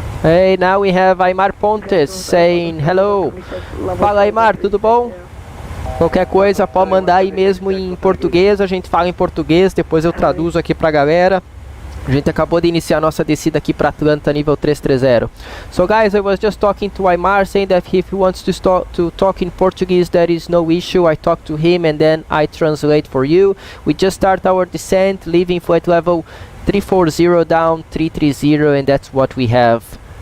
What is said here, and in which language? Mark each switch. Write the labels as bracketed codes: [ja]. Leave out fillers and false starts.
[en] Hey, now we have Aymar Pontes saying hello. [pt] Fala Aymar, tudo bom? Qualquer coisa pode mandar aí mesmo em português, a gente fala em português, depois eu traduzo aqui pra galera. A gente acabou de iniciar nossa descida aqui para Atlanta, nível 330. [en] So guys, I was just talking to Aymar, saying that if he wants to talk in Portuguese, there is no issue. I talk to him and then I translate for you. We just start our descent, leaving flight level 340 down 330, and that's what we have.